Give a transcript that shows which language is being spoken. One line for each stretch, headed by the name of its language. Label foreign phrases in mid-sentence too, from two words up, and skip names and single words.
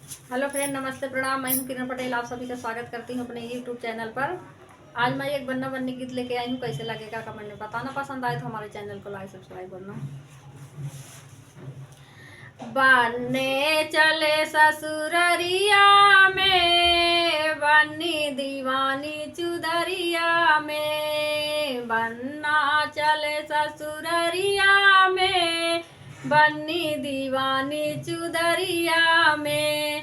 English: hello friend,
Hindi: नमस्ते, प्रणाम। मैं हूं किरण पटेल, आप सभी का स्वागत करती हूं अपने यूट्यूब चैनल पर। आज मैं एक बन्ना बन्नी गीत लेके आई हूं। कैसे लगेगा कमेंट में बताना। पसंद आए तो हमारे चैनल को
English: like subscribe
Hindi: करना। बन्ने चले ससुररिया में, बन्नी दीवानी चुदरिया में। बन्ना चले ससुररिया में, बन्नी दीवानी चुदरिया में।